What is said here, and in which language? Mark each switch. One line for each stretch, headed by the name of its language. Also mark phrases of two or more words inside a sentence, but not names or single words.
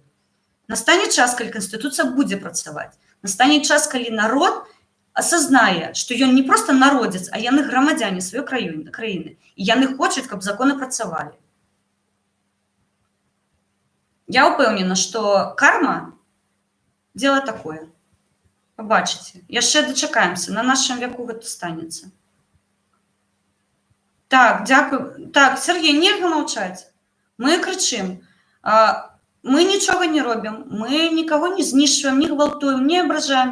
Belarusian: Настане час, калі Канстытуцыя будзе працаваць. Настане час, калі народ асазнае, што ён не проста народзец, а яны грамадзяне сваёй краіны. І яны хочуць, каб законы працавалі. Я ўпэўнена, што карма –
Russian: дело такое.
Belarusian: Пабачыце. Яшчэ дачакаемся. На нашым веку гэта станецца. Так, дзякую. Так, Сергей, нельга маўчаць. Мы крычым. Мы нічога не робім. Мы нікаго не знішчваем, не гвалтуем, не абражаем.